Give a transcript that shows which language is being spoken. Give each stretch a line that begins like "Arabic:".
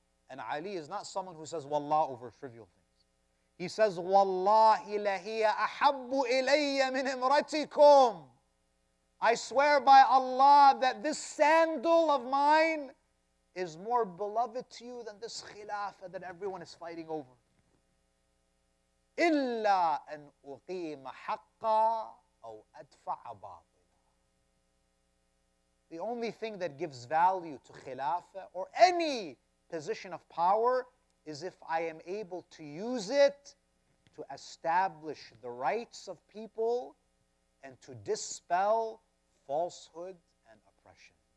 English: And Ali is not someone who says Wallah over trivial things. He says,
Arabic: Wallahi lahiya ahabbu ilayya min imratikum.
English: I swear by Allah that this sandal of mine is more beloved to you than this khilafah that everyone is fighting over.
Arabic: إلا أن أقيم حقا أو أدفع باطلا.
English: The only thing that gives value to khilafah or any position of power is if I am able to use it to establish the rights of people and to dispel falsehood and oppression.